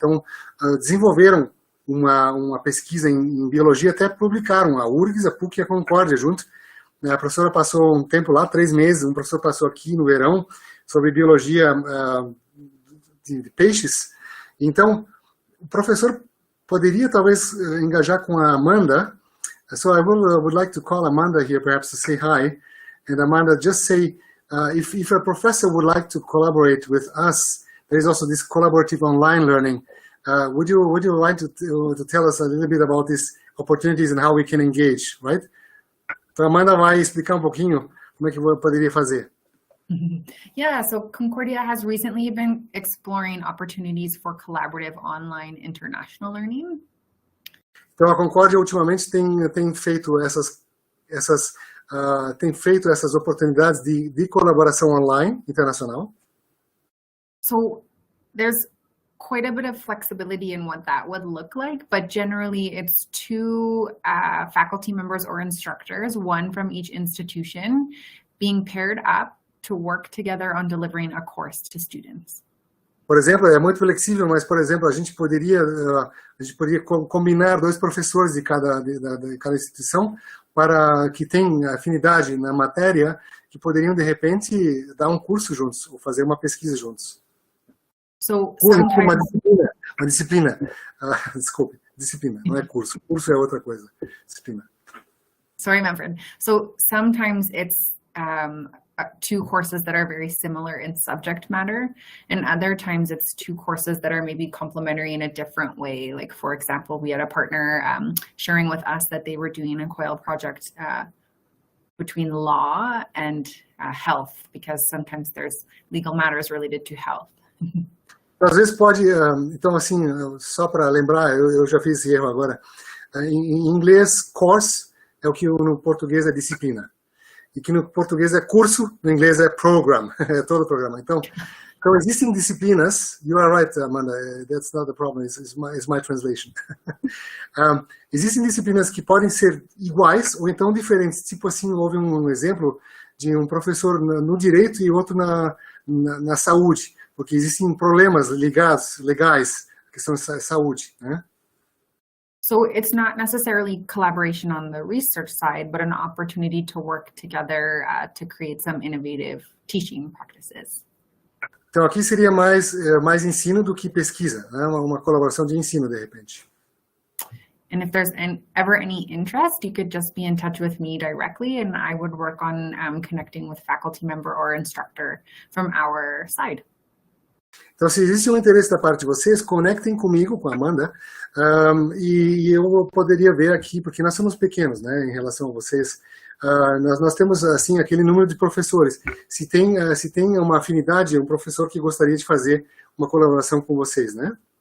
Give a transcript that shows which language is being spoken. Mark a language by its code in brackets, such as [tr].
[pt] Então, desenvolveram uma pesquisa em biologia, até publicaram a URGS, a PUC e a Concordia junto. A professora passou um tempo lá, 3 meses, um professor passou aqui no verão, sobre biologia de peixes. Então, o professor poderia talvez engajar com a Amanda. [en] So I would like to call Amanda here perhaps to say hi. And Amanda, just say, if a professor would like to collaborate with us, there is also this collaborative online learning. Would you like to tell us a little bit about these opportunities and how we can engage, right? [pt] Então, a Amanda vai explicar um pouquinho como é que eu poderia fazer. [en] Yeah, so Concordia has recently been exploring opportunities for collaborative online international learning. [pt] Então, a Concordia ultimamente tem feito essas oportunidades de colaboração online internacional. [en] So there's quite a bit of flexibility in what that would look like, but generally it's 2 faculty members or instructors, one from each institution, being paired up to work together on delivering a course to students. [pt] Por exemplo, é muito flexível, mas, por exemplo, a gente poderia combinar 2 professores de cada instituição para que tem afinidade na matéria, que poderiam, de repente, dar um curso juntos, ou fazer uma pesquisa juntos. [en] So [pt] uma disciplina. Desculpe, disciplina, não é curso. Curso é outra coisa. Disciplina. [en] Sorry, Manfred. So sometimes it's 2 courses that are very similar in subject matter, and other times it's 2 courses that are maybe complementary in a different way. Like, for example, we had a partner sharing with us that they were doing a COIL project between law and health, because sometimes there's legal matters related to health. [pt] Às vezes pode, então assim, só para lembrar, eu já fiz esse erro agora. Em inglês, course é o que no português é disciplina. E que no português é curso, no inglês é program, é todo o programa. Então existem disciplinas, [en] you are right, Amanda, that's not the problem, it's my translation. [pt] Existem disciplinas que podem ser iguais ou então diferentes. Tipo assim, houve um exemplo de um professor no direito e outro na saúde, porque existem problemas legais à questão de saúde, né? [en] So it's not necessarily collaboration on the research side, but an opportunity to work together to create some innovative teaching practices. [pt] Então aqui seria mais ensino do que pesquisa, né? Uma colaboração de ensino, de repente. [en] And if there's ever any interest, you could just be in touch with me directly, and I would work on connecting with faculty member or instructor from our side. [pt] Então, se existe um interesse da parte de vocês, conectem comigo, com a Amanda, e eu poderia ver aqui, porque nós somos pequenos, né, em relação a vocês. Nós temos, assim, aquele número de professores. Se tem uma afinidade, um professor que gostaria de fazer uma colaboração com vocês, né?